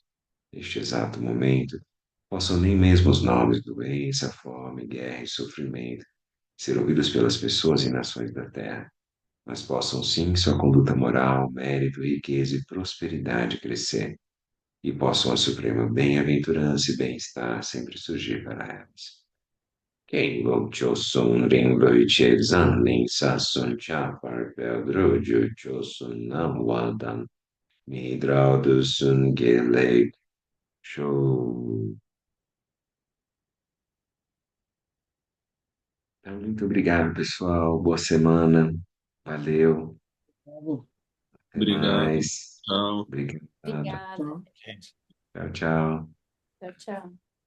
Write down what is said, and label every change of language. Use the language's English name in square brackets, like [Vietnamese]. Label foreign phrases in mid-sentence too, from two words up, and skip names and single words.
[Portuguese] Neste exato momento, possam nem mesmo os nomes doença, fome, guerra e sofrimento ser ouvidos pelas pessoas e nações da Terra, mas possam sim sua conduta moral, mérito, riqueza e prosperidade crescer, e possam a suprema bem-aventurança e bem-estar sempre surgir para elas. Quem lo chosun ring lo zan ling sa sun cha par pel dro ju chosun nam wadan mi drau du sun ge leg show. Então, muito obrigado, pessoal. Boa semana. Valeu. Até Obrigado. mais. Tchau. Obrigado. Obrigada, Tchau. Gente. Tchau, tchau. tchau, tchau.